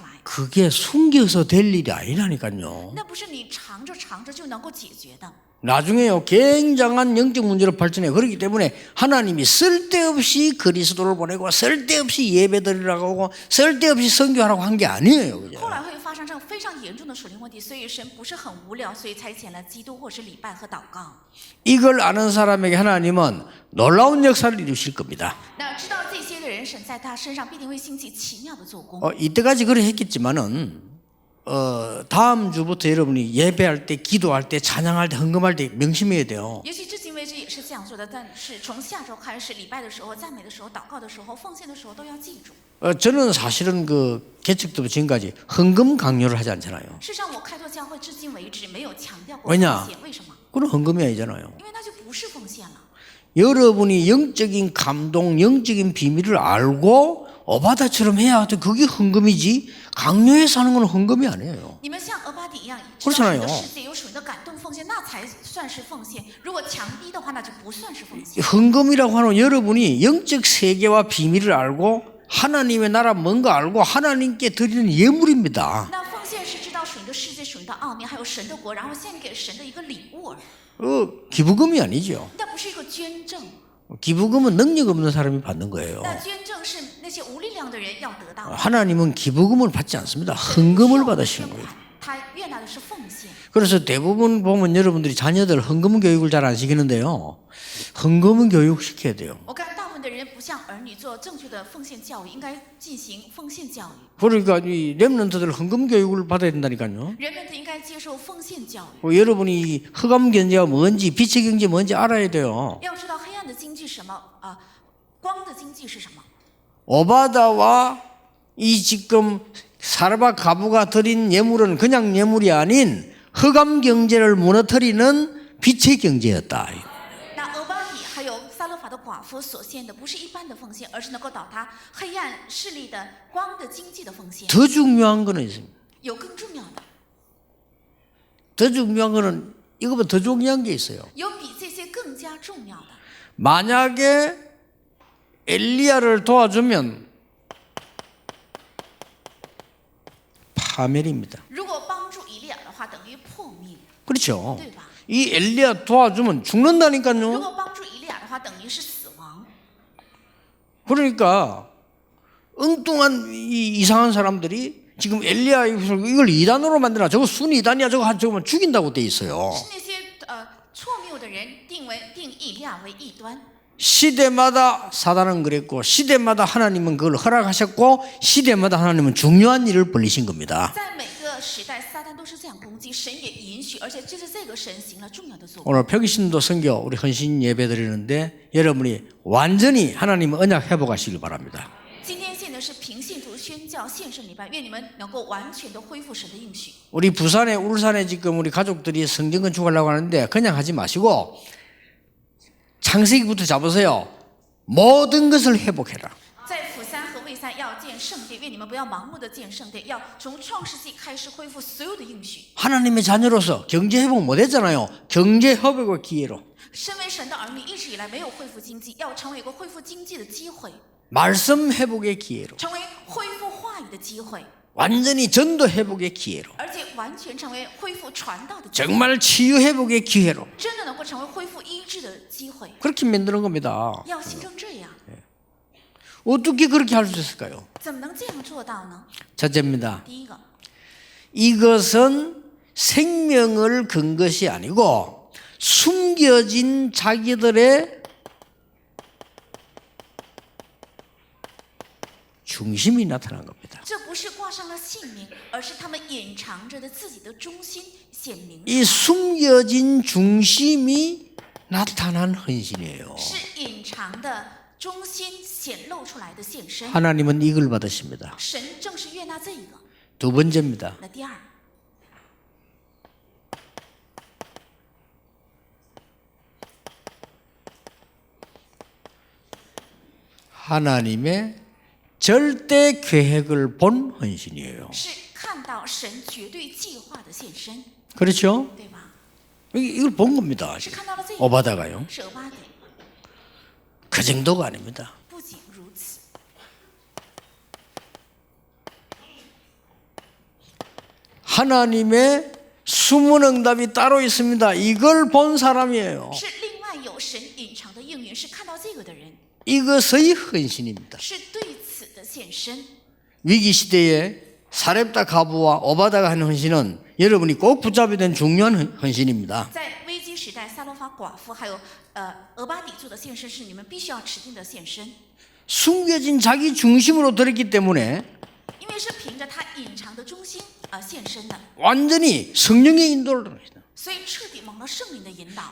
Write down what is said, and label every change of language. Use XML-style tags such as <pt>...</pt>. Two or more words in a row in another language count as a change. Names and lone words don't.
<ko>그게 숨겨서 될 일이 아니라니까요.</ko> <zh>那不是你藏着藏着就能够解决的。</zh> <ko>나중에요 굉장한 영적 문제로 발전해요. 그렇기 때문에 하나님이 쓸데없이 그리스도를 보내고 쓸데없이 예배드리라고 하고 쓸데없이 선교하라고 한 게 아니에요.</ko> <zh>后</zh> <ko>그죠?</ko> <zh>来会发生这种非常严重的属灵问题，所以神不是很无聊，所以差遣了基督或是礼拜和祷告。</zh> <ko>이걸 아는 사람에게 하나님은 놀라운 역사를 이루실 겁니다.</ko> <zh>那知道这些的人，神在他身上必定会兴起奇妙的做工。</zh> <ko>이때까지 그래 했겠지만은 다음 주부터 여러분이 예배할 때, 기도할 때, 찬양할 때, 헌금할 때 명심해야 돼요.</ko> <zh>也许至今为止也是这样做的，但是从下周开始，礼拜的时候、赞美的时候、祷告的时候、奉献的时候都要记住。</zh> <ko>저는 사실은 그 개척 때부터 지금까지 헌금 강요를 하지 않잖아요.</ko> <zh>事实上，我开拓教会至今为止没有强调过</zh> <ko>왜냐</ko> <zh>奉献，为什么？</zh> <ko>그건 헌금이 아니잖아요.</ko> <zh>因为那就不是奉献了。</zh> <ko>여러분이 영적인 감동, 영적인 비밀을 알고 오바다처럼 해야 돼. 그게 헌금이지. 강요해서 하는 건 헌금이 아니에요.</ko> <zh>你们像俄巴底一样，知</zh> <ko>그렇잖아요</ko> <zh>道神的世界有属灵的感动奉献，那才算是奉献。如果强逼的话，那就不算是奉献。</zh> <ko>헌금이라고 하는 여러분이 영적 세계와 비밀을 알고 하나님의 나라 뭔가 알고 하나님께 드리는 예물입니다.</ko> <zh>那奉献是知道属灵的世界、属灵的奥秘，还有神的国，然后献给神的一个礼物而已。</zh> <ko>기부금이 아니죠.</ko> <zh>那不是一个捐赠，</zh> <ko>기부금은 능력 없는 사람이 받는 거예요.</ko> <zh>那捐赠是那些无力量的人要得到的。</zh> <ko>하나님은 기부금을 받지 않습니다. 헌금을 받으시는 거예요.</ko> <zh>他悦纳的是奉献。</zh> <ko>그래서 대부분 보면 여러분들이 자녀들 헌금 교육을 잘 안 시키는데요. 헌금은 교육 시켜야 돼요.</ko> <zh>我看大部分的人不向儿女做正确的奉献教育，应该进行奉献教育。</zh> <ko>그러니까 이 렘넌트들 헌금 교육을 받아야 된다니까요.</ko> <zh>人们应该接受奉献教育，</zh> <ko>여러분이 흑암 경제가 뭔지 빛의 경제 뭔지 알아야 돼요.</ko> <zh>要知道黑暗的经济是什么光的经济是什么。</zh> <ko>오바다와 이 지금 사르밧 가부가 드린 예물은 그냥 예물이 아닌 흑암 경제를 무너뜨리는 빛의 경제였다.</ko> <zh>那俄巴底还有撒勒法的寡妇所献的不是一般的奉献，而是能够倒塌黑暗势力的光的经济的奉献。</zh> <ko>더 중요한 거는 있습니다.</ko> <zh>有更重要的，</zh> <ko>더 중요한 거는 이거보다 더 중요한 게 있어요.</ko> <zh>有比这些更加重要的。</zh> <ko>만약에 엘리야를 도와주면 파멸입니다.</ko> <zh>如果帮助以利亚的话，等于破灭，</zh> <ko>그렇죠.</ko> <zh>对吧？</zh> <ko>이 엘리야 도와주면</ko> <zh>如</zh> <ko>죽는다니까요.</ko> <zh>果帮助以利亚的话，等于是死亡。</zh> <ko>그러니까 엉뚱한 이상한 사람들이 지금 엘리야 이걸 이단으로 만드나 저거 순 이단이야 저거 죽인다고 돼 있어요.</ko> <zh>是那些错谬的人定以利亚为异端。</zh> <ko>시대마다 사단은 그랬고 시대마다 하나님은 그걸 허락하셨고 시대마다 하나님은 중요한 일을 벌리신 겁니다.</ko> <zh>在每个时代，撒旦都是这样攻击，神也允许，而且这是这个神行了重要的作为。</zh> <ko>오늘 표기신도 선교 우리 헌신 예배 드리는데 여러분이 완전히 하나님의 언약 회복하시길 바랍니다.</ko> <zh>今天献的是平信徒宣教献圣礼拜，愿你们能够完全的恢复神的应许。</zh> <ko>우리 부산에 울산에 지금 우리 가족들이 성경 건축하려고 하는데 그냥 하지 마시고 창세기부터 잡으세요. 모든 것을 회복해라.</ko> <zh>在釜山和蔚山要建圣殿，愿你们不要盲目的建圣殿，要从创世纪开始恢复所有的应许。</zh> <ko>하나님의 자녀로서 경제 회복 못했잖아요. 경제 회복의 기회로</ko> <zh>身为神的儿女，一直以来没有恢复经济，要成为一个恢复经济的机会，</zh> <ko>말씀 회복의 기회로</ko> <zh>成为恢复话语的机会，</zh> <ko>완전히 전도 회복의 기회로</ko> <zh>而且完全成为恢复传道的机会，</zh> <ko>정말 치유 회복의 기회로</ko> <zh>真的能够成为恢复医治的机会。</zh> <ko>그렇게 만드는 겁니다.</ko> <zh>要形成这样，</zh> <ko>어떻게 그렇게 할 수 있을까요?</ko> <zh>怎么能这样做到呢？</zh> <ko>첫째입니다.</ko> <zh>第一个，</zh> <ko>이것은 생명을 건 것이 아니고 숨겨진 자기들의 중심이 나타난 겁니다.</ko> <zh>这不是挂上了姓名，而是他们隐藏着的自己的中心显明出</zh> <ko>이</ko> <zh>来，</zh> <ko>숨겨진 중심이 나타난 헌신이에요.</ko> <zh>是隐藏的中心显露出来的现身。</zh> <ko>하나님은 이걸 받으십니다.</ko> <zh>神正是悦纳这个。</zh> <ko>두 번째입니다.</ko> <zh>那第二，</zh> <ko>하나님의 절대 계획을 본 헌신이에요.</ko> <zh>是看到神绝对计划的现身，</zh> <ko>그렇죠?</ko> <zh>对吧？</zh> <ko>이걸 본 겁니다.</ko> <zh>是看到了这个，</zh> <ko>오바다가요.</ko> <zh>是俄巴底。</zh> <ko>그 정도가 아닙니다.</ko> <zh>不仅如此，</zh> <ko>하나님의 숨은 응답이 따로 있습니다. 이걸 본 사람이에요.</ko> <zh>是另外有神隐藏的应允，是看到这个的人，</zh> <ko>이것의 헌신입니다.</ko> <zh>是对此的现身。</zh> <ko>위기 시대에 사렙다 가부와 오바다가 하는 헌신은 여러분이 꼭 붙잡아야 되는 중요한 헌신입니다.</ko> <zh>在危机时代，撒罗法寡妇还有俄巴底做的献身是你们必须要持定的献身，</zh> <ko>숨겨진 자기 중심으로 들었기 때문에</ko> <zh>因为是凭着他隐藏的中心献身的，</zh> <ko>완전히 성령의 인도를 들었습니다.</ko> <zh>所以彻底蒙了圣灵的引导。</zh>